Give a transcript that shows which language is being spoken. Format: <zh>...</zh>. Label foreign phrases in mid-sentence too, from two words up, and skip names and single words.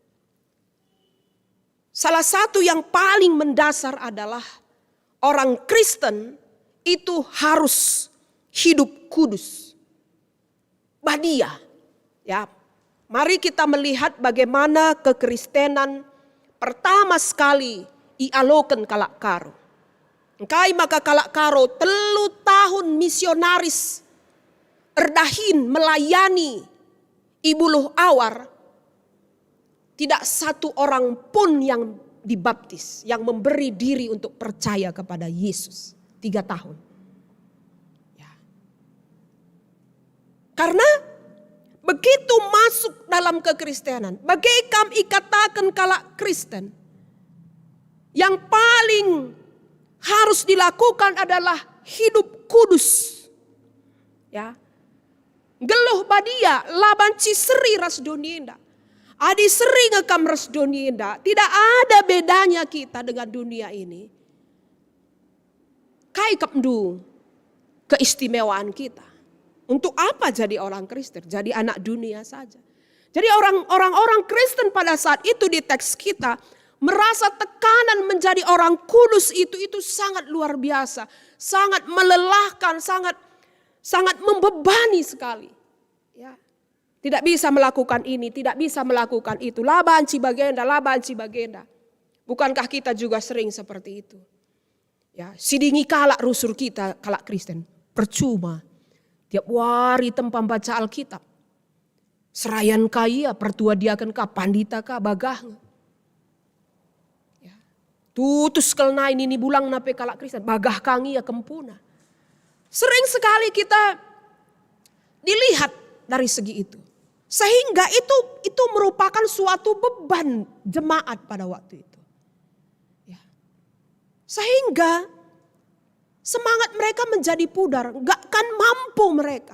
<id>Salah satu yang paling mendasar adalah orang Kristen itu harus hidup kudus. Badia, ya. Mari kita melihat bagaimana kekristenan pertama sekali</id> <btx>ialoken kalak karo. Engkai maka kalak karo 3 tahun misionaris erdahin melayani Ibuluh Awar.</btx> <id>Tidak satu orang pun yang dibaptis, yang memberi diri untuk percaya kepada Yesus. 3 tahun. Ya. Karena begitu masuk dalam kekristenan,</id> <btx>bagai kami katakan kalak Kristen,</btx> <id>yang paling harus dilakukan adalah hidup kudus. Ya.</id> <btx>Geluh badia, labanci seri ras donienda. Adi seri ngekam ras donienda.</btx> <id>Tidak ada bedanya kita dengan dunia ini.</id> <btx>Kai kemdu</btx> <id>keistimewaan kita. Untuk apa jadi orang Kristen? Jadi anak dunia saja. Jadi orang-orang Kristen pada saat itu di teks kita merasa tekanan menjadi orang kudus itu sangat luar biasa, sangat melelahkan, sangat membebani sekali. Ya. Tidak bisa melakukan ini, tidak bisa melakukan itu.</id> <btx>Labanci bagenda.</btx> <id>Bukankah kita juga sering seperti itu? Ya,</id> <btx>sidingi kalak rusur kita, kalak Kristen.</btx> <id>Percuma. Tiap hari tempat baca Alkitab.</id> <btx>Serayan kaya, pertua diakan ka, pandita ka, bagah. Ya. Tutus kelna ini bulang nape kalak Kristen. Bagah kangi ya kempuna.</btx> <id>Sering sekali kita dilihat dari segi itu. Sehingga itu merupakan suatu beban jemaat pada waktu itu. Ya. Sehingga semangat mereka menjadi pudar, gak kan mampu mereka.</id>